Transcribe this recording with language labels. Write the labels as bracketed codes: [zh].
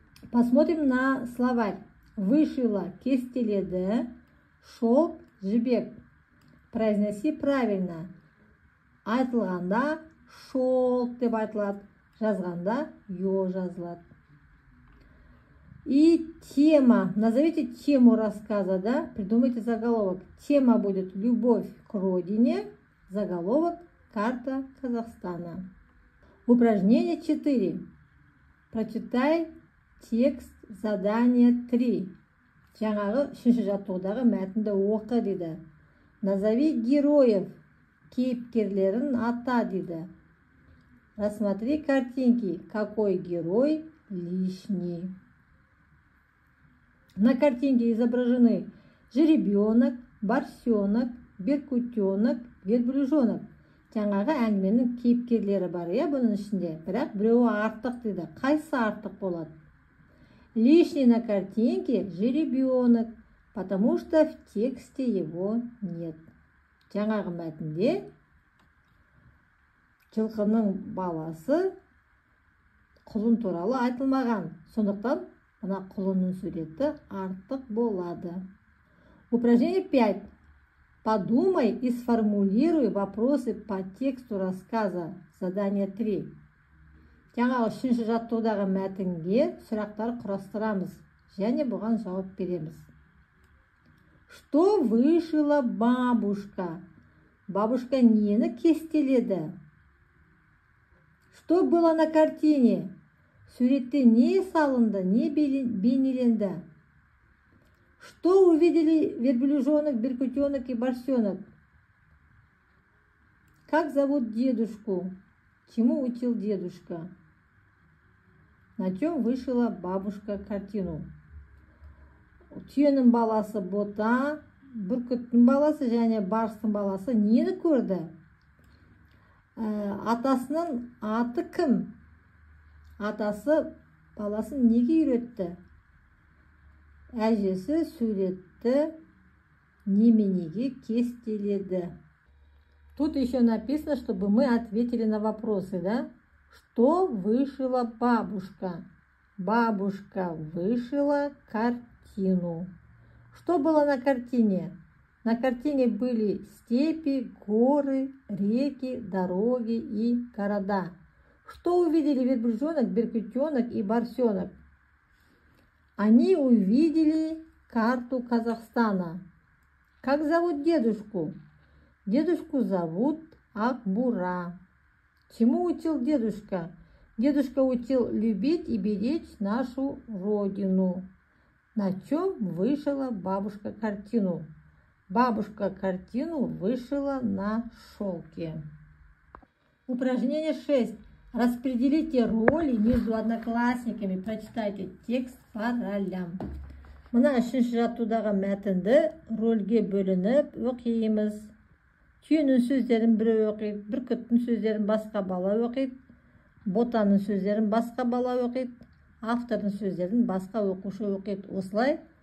[ru] Посмотрим на словарь. Вышила, кестеледі, шелк, жібек. Произноси правильно. [kk] Айтылғанда шелк деп айтылады, жазғанда ё жазылады. [ru] И тема. Назовите тему рассказа, да? Придумайте заголовок. Тема будет «Любовь к родине». Заголовок «Карта Казахстана». Упражнение 4. Прочитай текст задание 3. [kk] Жаңағы 3-ші жаттығудағы мәтінді оқы дейді. [ru] Назови героев, [kk] кейіпкерлерін ата дейді. [ru] Рассмотри картинки. Какой герой лишний? На картинке изображены жеребенок, барсенок, беркутенок, верблюжонок. [kk] Жаңағы әңгіменің кейіпкерлері бар, бұның ішінде. Бірақ біреуі артық дейді. Қайсы артық болады? [ru] Лишний на картинке жеребенок, потому что в тексте его нет. [kk] Жаңағы мәтінде жылқының баласы құлын туралы айтылмаған. Сондықтан мына құлынның суреті артық болады. [ru] Упражнение 5. Подумай и сформулируй вопросы по тексту рассказа. Задание 3. [kk] Жаңағы 3-ші жаттығудағы мәтінге сұрақтар құрастырамыз және бұған жауап береміз. [ru] Что вышила бабушка? [kk] Бабушка нені кестеледі? [ru] Что было на картине? [kk] Суретте не салынды, не бейнеленді? [ru] Что увидели верблюжонок, беркутенок и барсенок? Как зовут дедушку? Чему учил дедушка? На чем вышила бабушка картину? [kk] Түйенің баласы бота, бүркіттің баласы және барстың баласы нені көрді? Атасының аты кім? Атасы баласын неге үйретті? Әжесі суретті неменеге кестеледі? [ru] Тут еще написано, чтобы мы ответили на вопросы, да? Что вышила бабушка? Бабушка вышила картину. Что было на картине? На картине были степи, горы, реки, дороги и города. Что увидели верблюжонок, беркутенок и барсенок? Они увидели карту Казахстана. Как зовут дедушку? Дедушку зовут Акбура. Чему учил дедушка? Дедушка учил любить и беречь нашу родину. На чем вышила бабушка картину? Бабушка картину вышила на шелке. Упражнение 6. Распределите роли между одноклассниками. Прочитайте текст по ролям. [kk] Мына 3-ші жаттығудағы мәтінді рөлге бөлініп оқимыз. Түйенің сөздерін біреу оқиды, бүркіттің сөздерін басқа бала оқиды, ботаның сөздерін басқа бала оқиды, автордың сөздерін басқа оқушы оқиды. Осылай